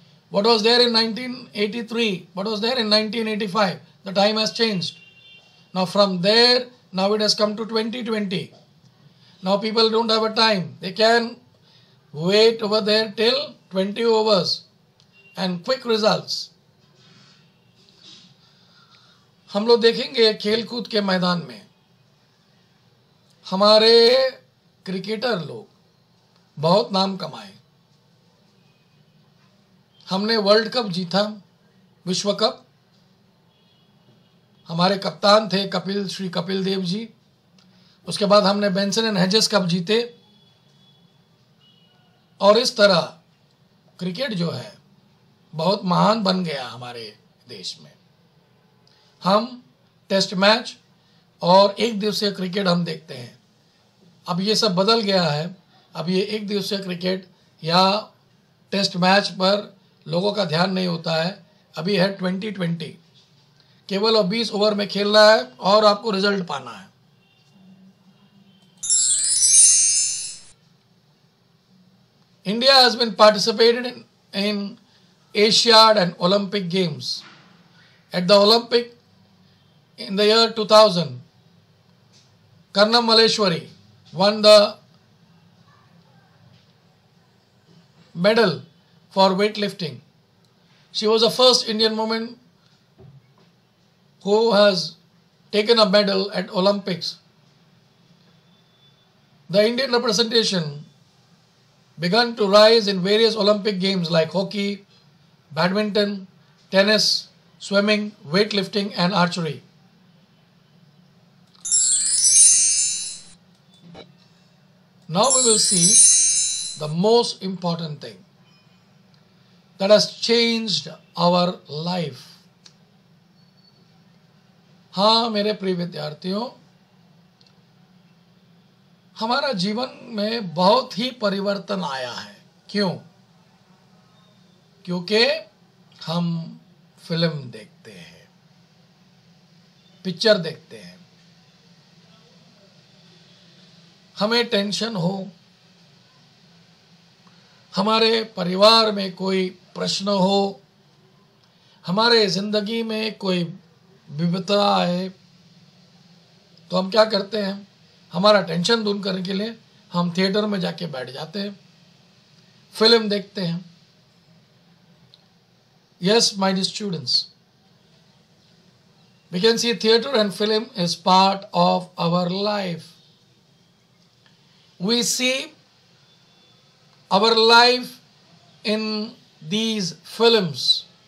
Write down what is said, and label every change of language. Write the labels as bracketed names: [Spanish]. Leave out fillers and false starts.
[English] What was there in 1983, what was there in 1985, the time has changed. Now from there Now it has come to 2020. Now people don't have a time. They can wait over there till 20 overs and quick results. [Hindi] हम लोग देखेंगे खेल कूद के मैदान में हमारे cricketer लोग बहुत नाम कमाए. हमने वर्ल्ड कप जीता, विश्व कप. हमारे कप्तान थे श्री कपिल देव जी. उसके बाद हमने बेंसन एंड हेजेस कप जीते. और इस तरह क्रिकेट जो है बहुत महान बन गया हमारे देश में. हम टेस्ट मैच और एक दिवसीय क्रिकेट हम देखते हैं. अब ये सब बदल गया है. अब ये एक दिवसीय क्रिकेट या टेस्ट मैच पर लोगों का ध्यान नहीं होता है. अभी है 2020. केवल और 20 ओवर में खेलना है और आपको रिजल्ट पाना है. [English] India has been participated in Asiad and Olympic Games. At the Olympic in the year 2000, Karnam Malleshwari won the medal for weightlifting. She was the first Indian woman who has taken a medal at Olympics. The Indian representation began to rise in various Olympic games like hockey, badminton, tennis, swimming, weightlifting and archery. Now we will see the most important thing that has changed our life. [Hindi] हाँ मेरे प्रिय विद्यार्थियों, हमारा जीवन में बहुत ही परिवर्तन आया है. क्यों? क्योंकि हम फिल्म देखते हैं, पिक्चर देखते हैं. हमें टेंशन हो, हमारे परिवार में कोई प्रश्न हो, हमारे जिंदगी में कोई विपदा आए, तो हम क्या करते हैं? हमारा टेंशन दूर करने के लिए हम थिएटर में जाके बैठ जाते हैं, फिल्म देखते हैं. [English] Yes, my dear students, we can see theater and film is part of our life. We see our life in these films.